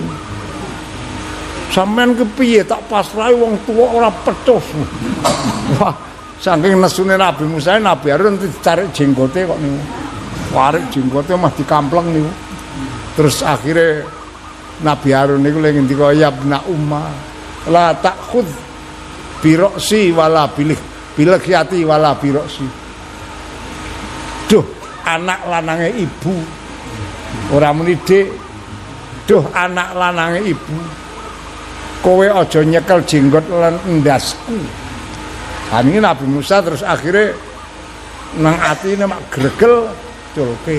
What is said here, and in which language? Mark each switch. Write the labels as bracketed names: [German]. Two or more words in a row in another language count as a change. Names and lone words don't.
[Javanese] Sampeyan kepiye tak pasrahi wong tuwa ora pecus. Wah, saking nesune Nabi Musa, Nabi Harun dicari jenggote kok niku. Warik jenggote mah dikampleng niku. Terus akhirnya Nabi Harun niku lagi ngendika [Arabic] يا ابن أم لا تأخذ برأسي ولا بلحيتي ولا برأسي. [Javanese] Duh, anak lanange ibu. Ora muni Dik. Duh, anak lanange ibu. Kowe aja nyekel jenggot lan endasku. Ha niki Nabi Musa terus akhirnya nang atine mak gregel culke.